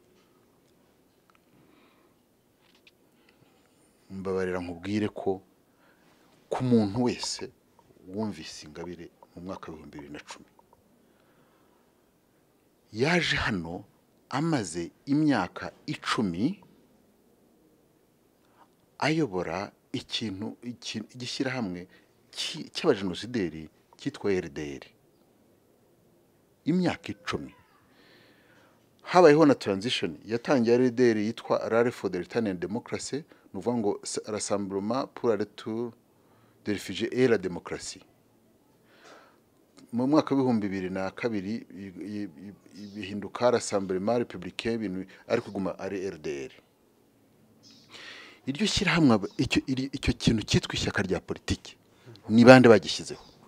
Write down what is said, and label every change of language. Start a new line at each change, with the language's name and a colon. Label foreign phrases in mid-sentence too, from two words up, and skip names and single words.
Kinyarwanda: Mbabarira nkubwire ko ku muntu wese wumvise Ingabire mu mwaka wa 2010 yaje hano amaze imyaka 10 ayobora ikintu gishyira hamwe cy'abajenosideri cyitwa RDR. Imyaka 10 habayeho na transition, yatangiye RDR yitwa Rally for the Return and Democracy, nuvuga ngo Rassemblement pour le Retour des Réfugiés et la Démocratie. Mu mwaka wa 2002 bihinduka Rassemblement Républicain, ibintu ariko guma ari RDR. Iryo shyira hamwe icyo kintu cyitwa ishyaka rya politiki ni bande bagishyizeho?